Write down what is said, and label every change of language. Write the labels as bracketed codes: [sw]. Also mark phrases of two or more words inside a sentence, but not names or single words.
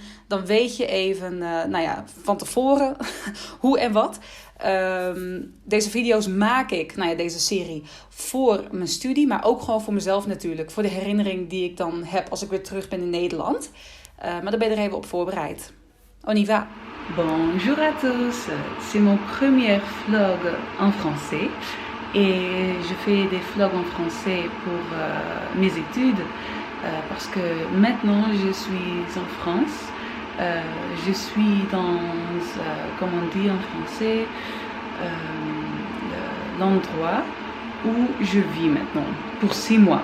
[nl] Dan weet je even van tevoren hoe en wat. Deze video's maak ik, deze serie, voor mijn studie. Maar ook gewoon voor mezelf natuurlijk. Voor de herinnering die ik dan heb als ik weer terug ben in Nederland. Maar daar ben je er even op voorbereid. [fr] On y va! Bonjour à tous, c'est mon premier vlog en français. Et je fais des vlogs en français pour mes études. Parce que maintenant je suis en France, je suis dans, comment on dit en français, l'endroit où je vis maintenant, pour 6 mois.